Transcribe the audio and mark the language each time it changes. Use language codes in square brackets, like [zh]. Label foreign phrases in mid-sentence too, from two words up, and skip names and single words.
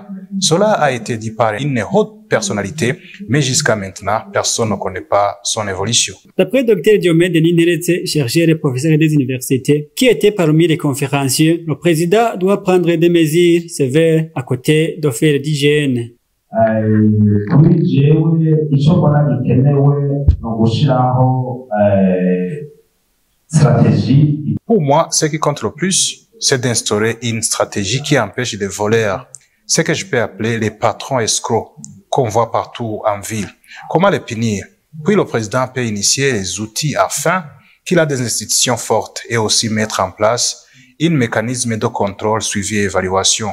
[fr] Cela a été dit par une haute personnalité, mais jusqu'à maintenant, personne ne connaît pas son évolution. D'après Dr Diomède Nineretse, chercheur et professeur des universités, qui était parmi les conférenciers, le président doit prendre des mesures sévères à côté d'affaires d'hygiène. [rn] Kuri jewe icyo mbona gikenewe no gushiraho stratégie. [fr] Pour moi, ce qui compte le plus, c'est d'instaurer une stratégie qui empêche les voleurs, ce que je peux appeler les patrons escrocs qu'on voit partout en ville. Comment les punir? Puis le président peut initier les outils afin qu'il a des institutions fortes et aussi mettre en place un mécanisme de contrôle, suivi et évaluation.